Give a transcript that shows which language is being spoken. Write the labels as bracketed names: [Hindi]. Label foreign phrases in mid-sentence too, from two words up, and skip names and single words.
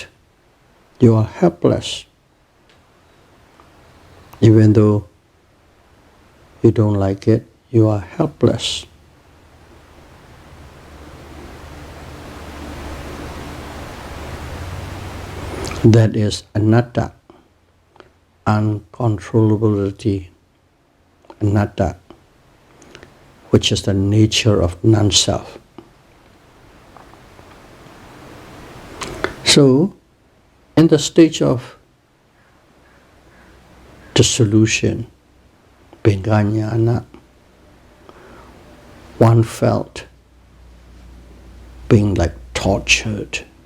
[English] You are helpless. Even though you don't like it, you are helpless. That is anatta, uncontrollability, anatta, which is the nature of non-self. So, in the stage of dissolution, bhanganyana, one felt being like tortured.